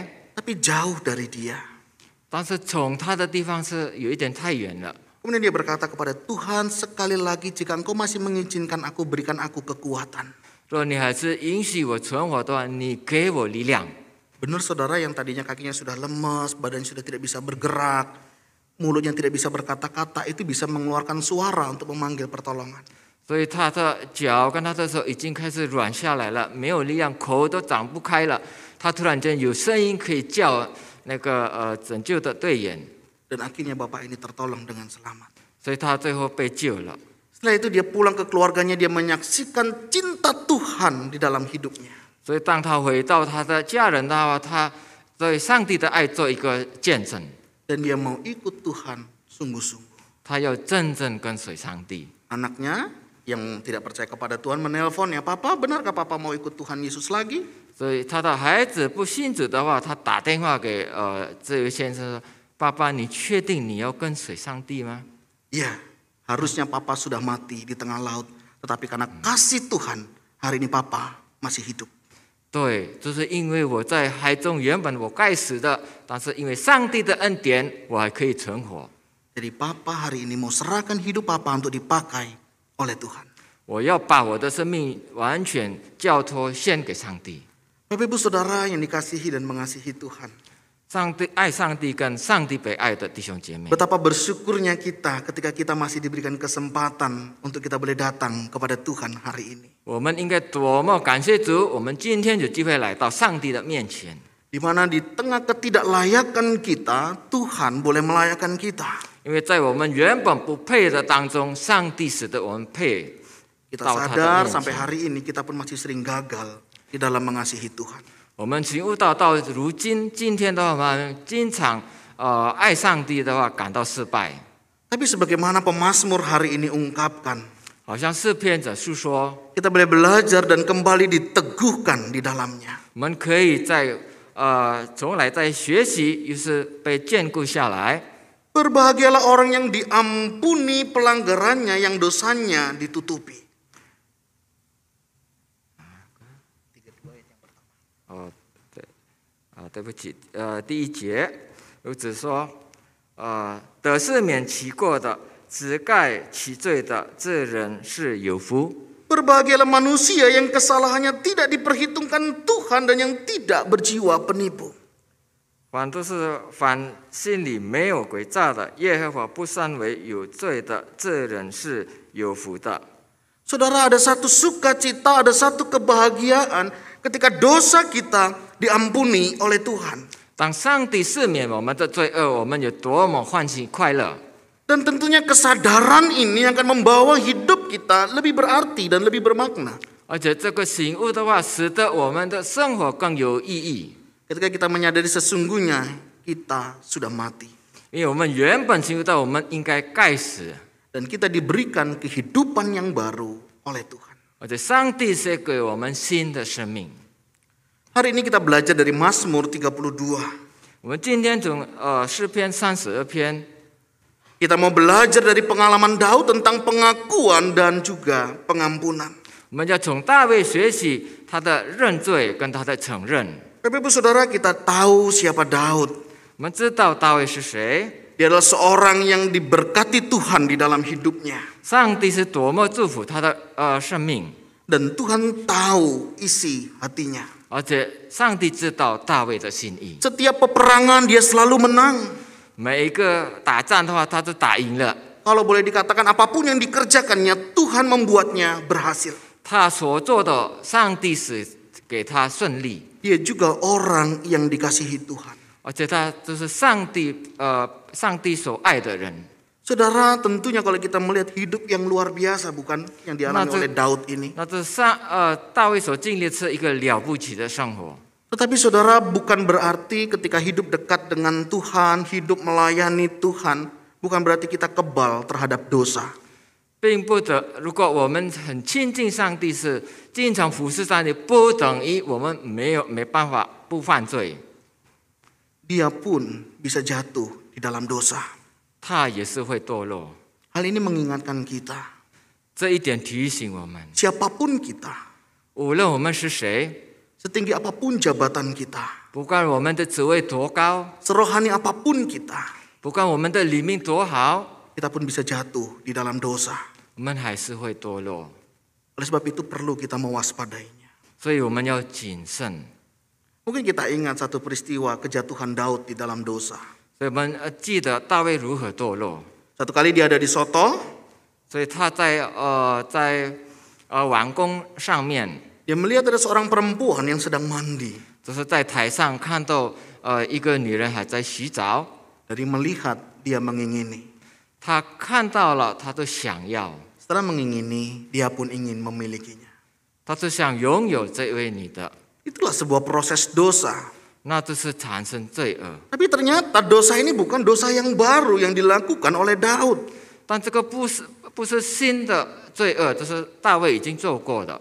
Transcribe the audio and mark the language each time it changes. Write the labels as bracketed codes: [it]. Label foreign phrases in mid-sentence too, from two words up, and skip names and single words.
[id] Tapi jauh dari dia. [zh] 但是从他的地方是有一点太远了。 [id] Kemudian dia berkata kepada Tuhan, sekali lagi jika engkau masih mengizinkan aku, berikan aku kekuatan. [zh] 若你还是允许我存活的话，你给我力量。 [id] Benar saudara, yang tadinya kakinya sudah lemas, badan sudah tidak bisa bergerak, mulutnya tidak bisa berkata-kata, itu bisa mengeluarkan suara untuk memanggil pertolongan. [zh] 所以他的脚跟他的手已经开始软下来了，没有力量，口都张不开了。他突然间有声音可以叫那个拯救的队员， [id] Dan akhirnya bapak ini tertolong dengan selamat. [zh] 所以他最后被救了。 [id] Setelah itu dia pulang ke keluarganya, dia menyaksikan cinta Tuhan di dalam hidupnya. [zh] 所以当他回到他的家人的话，他对上帝的爱做一个见证， [id] Dan dia mau ikut Tuhan sungguh-sungguh. [zh] 他要真正跟随上帝。 [id] Anaknya yang tidak percaya kepada Tuhan menelponnya, Papa, benarkah Papa mau ikut Tuhan Yesus lagi? [zh] 所以他的孩子不信主的话，他打电话给这位先生说：“爸爸，你确定你要跟随上帝吗？” [id] Ya, harusnya Papa sudah mati di tengah laut. Tetapi karena kasih Tuhan, hari ini Papa masih hidup. [zh] 对，就是因为我在海中原本我该死的，但是因为上帝的恩典，我还可以存活。 [id] Jadi Papa hari ini mau serahkan hidup Papa untuk dipakai oleh Tuhan. [zh] 我要把我的生命完全交托献给上帝。 [id] Bapak Ibu Saudara yang dikasihi dan mengasihi Tuhan. [zh] 上帝爱上帝跟上帝被爱的弟兄姐妹， [id] Betapa bersyukurnya kita ketika kita masih diberikan kesempatan untuk kita boleh datang kepada Tuhan hari ini. [zh] 我们应该多么感谢主！我们今天有机会来到上帝的面前， [id] Di mana di tengah ketidaklayakan kita, Tuhan boleh melayakkan kita. [zh] 因为在我们原本不配的当中，上帝使得我们配。 [id] Kita [zh] 到他的 [id] sadar [zh] 面 [id] sampai [zh] 前， [id] hari ini kita pun masih sering gagal di dalam mengasihi Tuhan. [zh] 我们醒悟到如今天的话，我们经常爱上帝的话感到失败， [id] Tapi sebagaimana pemazmur hari ini ungkapkan, [zh] 好像诗篇者诉说， [id] kita boleh belajar dan kembali diteguhkan di dalamnya. [zh] 我们可以重来再学习，又是被眷顾下来。 [id] Berbahagialah orang yang diampuni pelanggarannya, yang dosanya ditutupi. [zh] 对不起，第1节，如此说，得赦免其过的，只盖其罪的，这人是有福。 [id] Berbahagialah manusia yang kesalahannya tidak diperhitungkan Tuhan dan yang tidak berjiwa penipu. [zh] 凡心里没有诡诈的，耶和华不算为有罪的，这人是有福的。 [id] Saudara, ada satu sukacita, ada satu kebahagiaan ketika dosa kita diampuni oleh Tuhan. [zh] 当上帝赦免我们的罪恶，我们有多么欢喜快乐！ [id] Dan tentunya kesadaran ini akan membawa hidup kita lebih berarti dan lebih bermakna. [zh] 而且这个醒悟的话，使得我们的生活更有意义。 [id] Ketika kita menyadari sesungguhnya kita sudah mati. [zh] 因为我们原本醒悟到我们应该该死， [id] Dan kita diberikan kehidupan yang baru oleh Tuhan. [zh] 而且上帝是给我们新的生命。 [id] Hari ini kita belajar dari Mazmur 32. [zh] 我们今天从诗篇32篇， [id] Kita mau belajar dari pengalaman Daud tentang pengakuan dan juga pengampunan. [zh] 我们要从大卫学习他的认罪跟他的承认。 [id] Bapak Ibu Saudara, kita tahu siapa Daud. [zh] 我们知道大卫是谁， [id] Dia adalah seorang yang diberkati Tuhan di dalam hidupnya. [zh] 上帝是多么祝福他的生命， [id] Dan Tuhan tahu isi hatinya. [zh] 而且上帝知道大卫的心意。 [id] Setiap peperangan dia selalu menang. [zh] 每一个打仗的话，他都打赢了。 [id] Kalau boleh dikatakan apapun yang dikerjakannya, Tuhan membuatnya berhasil. [zh] 他所做的，上帝是给他顺利， [id] Dia juga orang yang dikasihi Tuhan. [zh] 而且他就是上帝所爱的人。 [id] Saudara, tentunya kalau kita melihat hidup yang luar biasa, bukan yang dialami oleh Daud ini. [zh] 那这大卫所经历的是一个了不起的生活。 [id] Tetapi saudara, bukan berarti ketika hidup dekat dengan Tuhan, hidup melayani Tuhan, bukan berarti kita kebal terhadap dosa. [zh] 并不得，如果我们很亲近上帝，是经常服侍上帝，不等于我们没办法不犯罪。 [id] Dia pun bisa jatuh di dalam dosa. [zh] 他也是会堕落。 [id] Hal ini mengingatkan kita, [zh] 这一点提醒我们， [id] siapapun kita, [zh] 无论我们是谁， [id] setinggi apapun jabatan kita, [zh] 不管我们的职位多高， [id] serohani apapun kita, [zh] 不管我们的灵命多好， [id] kita pun bisa jatuh di dalam dosa. [zh] 我们还是会堕落。 [id] Oleh sebab itu perlu kita mewaspadainya. [zh] 所以我们要谨慎。 [id] Mungkin kita ingat satu peristiwa kejatuhan Daud di dalam dosa. [zh] 所以我们记得大卫如何堕落。 [id] Satu kali dia ada di soto, [zh] 所以他在王宫上面， [id] dia melihat ada seorang perempuan yang sedang mandi. [zh] 就是在台上看到一个女人还在洗澡， [id] Dari melihat, dia mengingini. [zh] 他看到了，他都想要， [id] Setelah mengingini, dia pun ingin memilikinya. [zh] 他就想拥有这位女的， [id] Itulah sebuah proses dosa. [zh] 那就是产生罪恶。 [id] Tapi ternyata dosa ini bukan dosa yang baru yang dilakukan oleh Daud. [zh] 但这个不是新的罪恶，这是大卫已经做过的。